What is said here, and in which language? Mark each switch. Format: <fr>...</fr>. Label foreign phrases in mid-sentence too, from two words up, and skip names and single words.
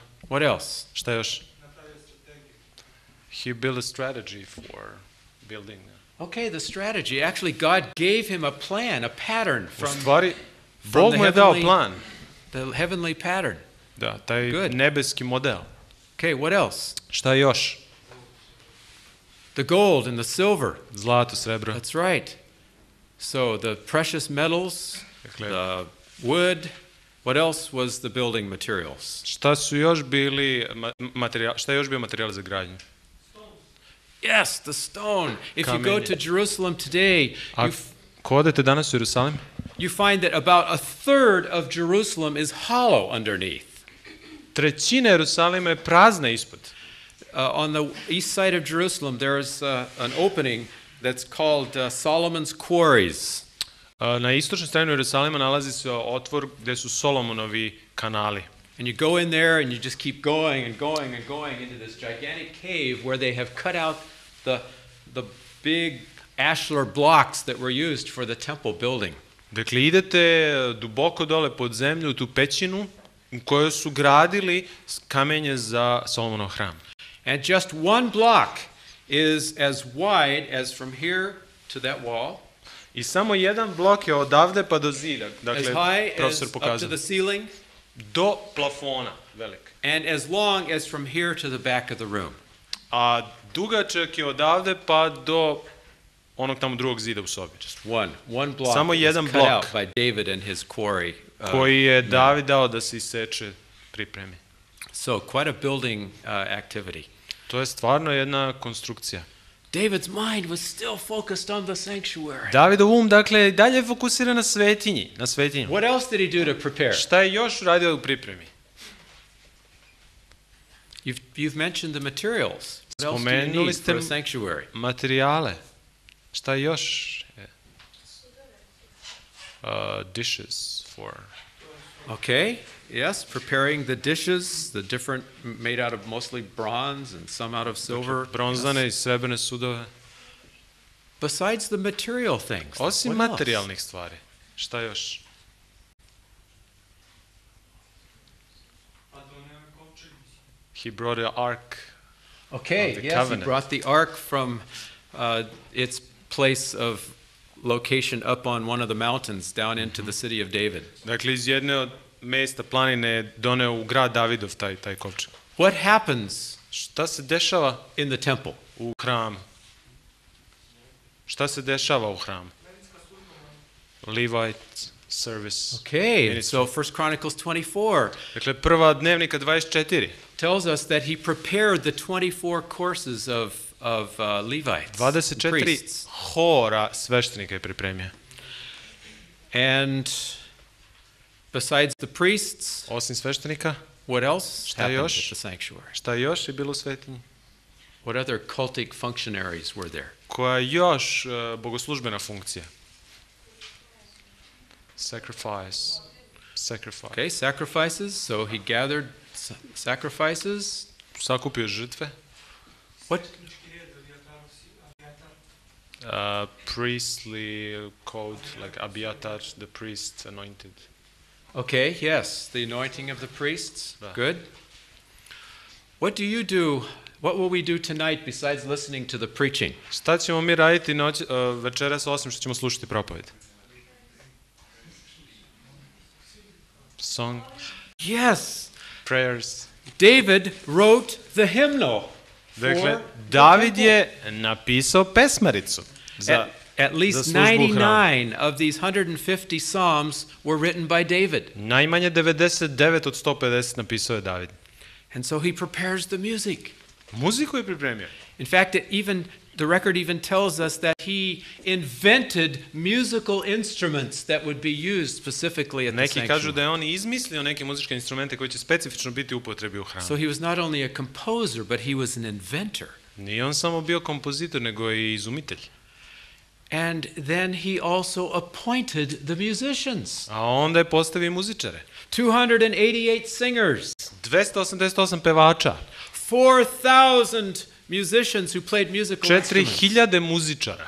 <en>What else?</en> <sr>Šta još?</sr> <en>He built a strategy for building. Okay, the strategy. Actually, God gave him a plan, a pattern</en> <sr>U</sr> <en>from</en> <sr>stvari,</sr> <en>from</en> <sr>Bog</sr> <en>the</en> <sr>mu je dao</sr> <en>heavenly-</en> <sr>plan.</sr> <en>the heavenly pattern.</en> <sr>Da, taj</sr> <en>Good.</en> <sr>nebeski model.</sr> <en>Okay, what else?</en> <sr>Šta još?</sr> <en>The gold and the silver.</en> <sr>Zlato, srebro.</sr> <en>That's right. So the precious metals,</en> <sr>Dakle,</sr> <en>the wood. What else was the building materials?</en> <sr>šta su još bili šta je još bio materijal za gradnju?</sr> <en>Yes, the stone. If you go</en> <sr>Kamenje.</sr> <en>to Jerusalem today,</en> <sr>Ako odete danas u Jerusalim,</sr> <en>you find that about a third of Jerusalem is hollow underneath.</en> <sr>trećina Jerusalima je prazna ispod.</sr> <en>On the east side of Jerusalem, there is an opening that's called Solomon's Quarries.</en> <sr>Na istočnoj strani Jerusalima nalazi se otvor gde su Solomonovi kanali.</sr> <en>And you go in there and you just keep going and going and going into this gigantic cave where they have cut out the big ashlar blocks that were used for the temple building.</en> <sr>Dakle, idete duboko dole pod zemlju u tu pećinu u kojoj su gradili kamenje za Solomonov hram.</sr> <en>And just one block is as wide as from here to that wall,</en> <sr>I samo jedan blok je odavde pa do zida,</sr> <en>as</en> <sr>dakle,</sr> <en>high as</en> <sr>profesor</sr> <en>up to</en> <sr>pokazuje,</sr> <en>the ceiling,</en> <sr>do plafona velik.</sr> <en>and as long as from here to the back of the room.</en> <sr>a dugačak je odavde pa do onog tamo drugog zida u sobi.</sr> <en>Just one block</en> <sr>Samo</sr> <en>that</en> <sr>jedan</sr> <en>was cut</en> <sr>blok.</sr> <en>out by David and his quarry.</en> <sr>Koji je David dao da se iseče, pripremi.</sr> <en>So quite a building activity.</en> <sr>To je stvarno jedna konstrukcija.</sr> <en>David's mind was still focused on the sanctuary.</en> <sr>Davidov dakle, dalje je fokusiran na svetinji, na svetinju.</sr> <en>What else did he do to prepare?</en> <sr>Šta je još radio u pripremi?</sr> <en>You've mentioned the materials. What else do you</en> <sr>Spomenuli</sr> <en>need</en> <sr>ste</sr> <en>for a sanctuary?</en> <sr>materijale. Šta je još?</sr> <en>Dishes for... Okay, yes, preparing the dishes, the different, made out of mostly bronze and some out of silver.</en> <sr>Bronzane i srebrne sudove.</sr> <en>Besides the material things.</en> <sr>Osim</sr> <en>what else?</en> <sr>materijalnih stvari. Šta još?</sr> <en>He brought an ark. Okay, the yes, covenant. he brought the ark from its place of location up on one of the mountains down into the city of David.</en> <sr>Dakle, iz jedne od mesta planine je doneo u grad Davidov taj kovčeg.</sr> <en>What happens</en> <sr>Šta se dešava</sr> <en>in the temple?</en> <sr>u hramu? Šta se dešava u hramu?</sr> <en>Levite service. Okay, ministry. so 1 Chronicles 24</en> <sr>Dakle, prva dnevnika 24</sr> <en>tells us that he prepared the 24 courses of Levites,</en> <sr>24</sr> <en>priests.</en> <sr>hora sveštenika je pripremio.</sr> <en>And besides the priests,</en> <sr>Osim sveštenika,</sr> <en>what else</en> <sr>Šta</sr> <en>happened</en> <sr>još?</sr> <en>at the sanctuary?</en> <sr>šta još je bilo u svetinji?</sr> <en>What other cultic functionaries were there?</en> <sr>Koja je još bogoslužbena funkcija?</sr> <en>Sacrifice. Okay, sacrifices. So he gathered sacrifices.</en> <sr>Sakupio žrtve.</sr> <en>What? Priestly code, like Abiatar, the priest anointed. Okay, yes, the anointing of the priests.</en> <sr>Da.</sr> <en>Good. What do you do? What will we do tonight besides listening to the preaching?</en> <sr>Šta ćemo mi raditi večeras osim što ćemo slušati propoved?</sr> <en>Song, Yes, prayers. David wrote the hymnal.</en> <sr>Dakle,</sr> <en>for</en> <sr>David</sr> <en>the</en> <sr>je napisao pesmaricu.</sr> <en>temple. At least</en> <sr>za službu u hramu.</sr> <en>99 of these 150 psalms were written by David.</en> <sr>Najmanje 99 od 150 napisao je David.</sr> <en>And so he prepares the music.</en> <sr>Muziku je pripremio.</sr> <en>In fact, the record even tells us that he invented musical instruments that would be used specifically at the</en> <sr>Neki kažu</sr> <en>sanctuary.</en> <sr>da je on izmislio neke muzičke instrumente koji će specifično biti u upotrebi u hramu.</sr> <en>So he was not only a composer, but he was an inventor.</en> <sr>Nije on samo bio kompozitor, nego i izumitelj.</sr> <en>And then he also appointed the musicians.</en> <sr>A onda je postavio muzičare.</sr> <en>288 singers.</en> <sr>288 pevača.</sr> <en>4,000 musicians who played musical instruments.</en> <sr>4000 muzičara.</sr>